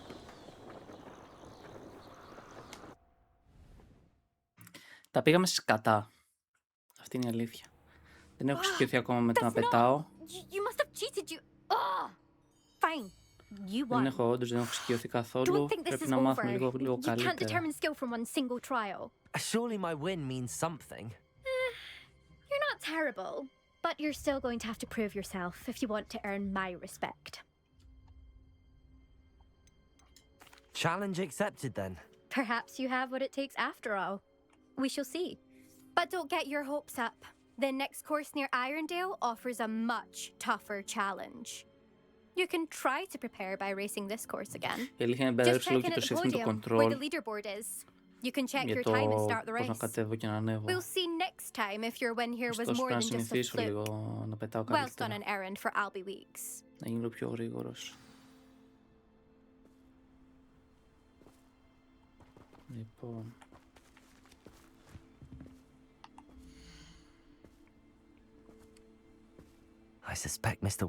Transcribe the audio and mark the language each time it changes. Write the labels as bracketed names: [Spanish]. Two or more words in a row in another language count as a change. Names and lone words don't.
[Greek] Τα πήγαμε σκατά. Αυτή είναι η αλήθεια. Δεν έχω εξοικειωθεί ακόμα με το να πετάω. [English] You must have cheated you. Oh, fine. You [Greek] Δεν [English] won. [Greek] έχω όντως, δεν έχω εξοικειωθεί [English] Don't [Greek] καθόλου. [English] think this [Greek] Πρέπει [English] is [Greek] να [English] over. [Greek] μάθουμε λίγο [English] You can't [Greek] καλύτερα. [English] determine skill from one single trial. Surely my win means something. You're not terrible, but you're still going to have to prove yourself if you want to earn my respect. Challenge accepted then. Perhaps you have what it takes after all. We shall see. But don't get your hopes up. The next course near Irondale offers a much tougher challenge. You can try to prepare by racing this course again. [Greek] Η αλήθεια είναι [English] Just [Greek] μπερδέψει [English] check [Greek] λίγο [English] in [Greek] και [English] at [Greek] το [English] the [Greek] σύστημα του podium where control [English] the leaderboard is. You can check [Greek] για [English] your [Greek] το [English] time and start the [Greek] πώς να [English] race. [Greek] κατέβω και να ανέβω. [English] We'll see next time if your win here was [Greek] Ωστόσο [English] more [Greek] πρέπει να [English] than just a [Greek] συνηθίσω [English] fluke. [Greek] λίγο να πετάω [English] Whilst on [Greek] καλύτερα. [English] an errand for Albie Weeks. [Greek] Να γίνω πιο γρήγορος. Λοιπόν. [English] I suspect Mr.